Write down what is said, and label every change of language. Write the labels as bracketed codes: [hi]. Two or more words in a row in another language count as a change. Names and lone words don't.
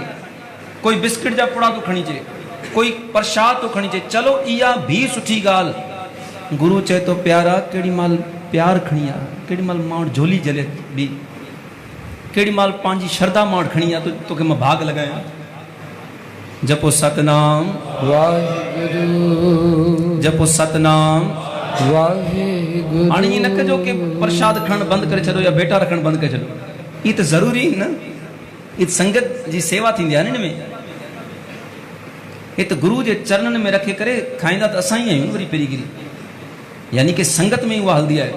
[sd] कोई बिस्किट जा पुड़ा थो खणी अचे, कोई प्रसाद तो खणी अचे, चलो इहा भी सुठी ॻाल्हि। गुरु चए थो, प्यारा केॾी महिल प्यार खणी आहे, केॾी महिल माण्हू झोली जले बि, केॾी महिल पंहिंजी श्रद्धा माण्हू खणी आहे, तोखे मां भाग लॻायां। जपो सतनाम वाहिगुरु, जपो सतनाम वाहिगुरु। हाणे ईअं न कजो कि प्रसाद खणणु बंदि करे छॾो या बेटा रखणु बंदि करे छॾो, ई त ज़रूरी न, ई संगत जी सेवा थींदी आहे न हिन में। हे त गुरु जे चरणनि में रखे करे खाईंदा त असां ई आहियूं वरी पहिरीं गिरी, यानी कि संगत में उहा हलंदी आहे।